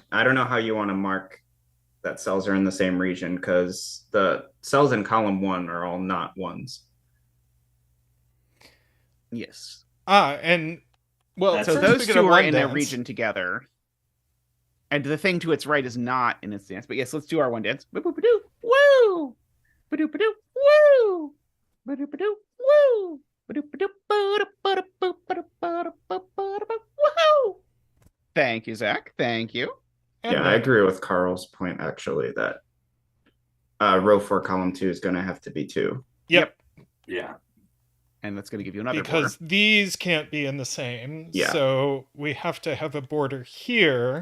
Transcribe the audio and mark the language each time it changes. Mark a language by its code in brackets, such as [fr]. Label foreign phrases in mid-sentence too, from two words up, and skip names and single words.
[en] I don't know how you want to mark that cells are in the same region, because the cells in column 1 are all not 1s. Yes. And well, so first those we get two are one in dance. a region together. And the thing to its right is not in its dance. But yes, let's do our one dance. Ba-boop-a-doo. Woo! Ba-doop-a-doo. Woo! Ba-doop-a-doo. Woo! Ba-doop-a-doo. Ba-da-ba-da-ba-da-ba-da-ba-da-ba-da-ba. Woohoo! Thank you, Zach. Thank you. Yeah, I agree with Carl's point, actually, that row 4, column 2 is going to have to be 2. Yep. Yeah. And that's going to give you another Because border. these can't be in the same. Yeah. So we have to have a border here.